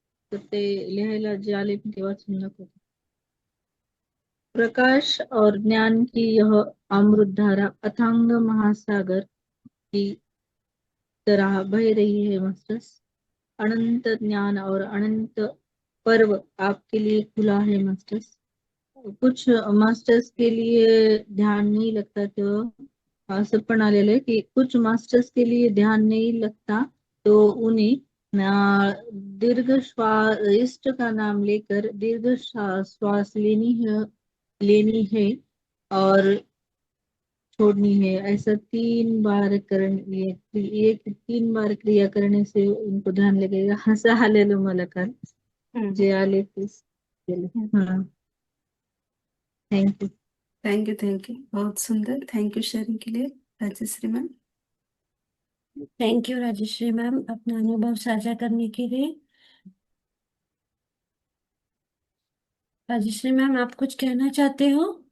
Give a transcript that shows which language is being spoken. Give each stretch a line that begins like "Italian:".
Marathi: तर ते लिहायला जे आले ते वाचून दाखवते.
Hindi: प्रकाश और ज्ञान की यह अमृत धारा अथांग महासागर की तरह बह रही है मास्टर्स. अनंत ज्ञान और अनंत पर्व आपके लिए खुला है मास्टर्स. कुछ मास्टर्स के लिए ध्यान नहीं लगता, तो
Marathi: असं पण आलेलं आहे की
Hindi: कुछ मास्टर्स के लिए ध्यान नहीं लगता, तो उन्हें दीर्घ श्वास, इष्ट का नाम लेकर दीर्घ श्वास लेनी है और छोड़नी है. ऐसा 3 बार एक 3 बार क्रिया करने से उनको ध्यान लगेगा.
Marathi: असं आलेलं मला काल, जे आले तेच केलं.
English: हा, थँक्यू.
Hindi: थैंक यू बहुत सुंदर, थैंक यू शेयरिंग के लिए Rajshree ma'am. Thank you Rajshree ma'am अपना अनुभव साझा करने के लिए। राजश्री मैम आप कुछ कहना चाहते हो?